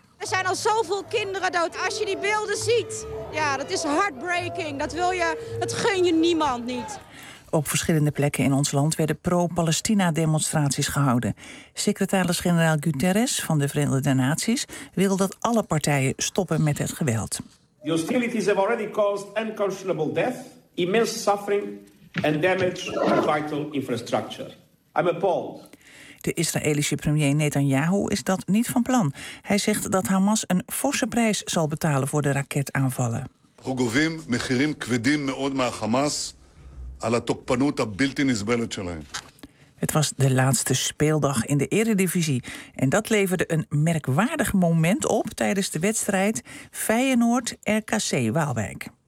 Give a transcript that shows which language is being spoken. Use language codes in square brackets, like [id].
[nl] Er zijn al zoveel kinderen dood. Als je die beelden ziet, ja, dat is heartbreaking. Dat wil je, dat gun je niemand niet. Op verschillende plekken in ons land werden pro-Palestina-demonstraties gehouden. Secretaris-generaal Guterres van de Verenigde Naties wil dat alle partijen stoppen met het geweld. [en] The hostilities have already caused unconscionable death, immense suffering and damage to vital infrastructure. I'm appalled. [nl] De Israëlische premier Netanyahu is dat niet van plan. Hij zegt dat Hamas een forse prijs zal betalen voor de raketaanvallen. [he] Hogovim mechirim kvedim meod ma Hamas. [nl] Het was de laatste speeldag in de Eredivisie. En dat leverde een merkwaardig moment op tijdens de wedstrijd Feyenoord-RKC Waalwijk.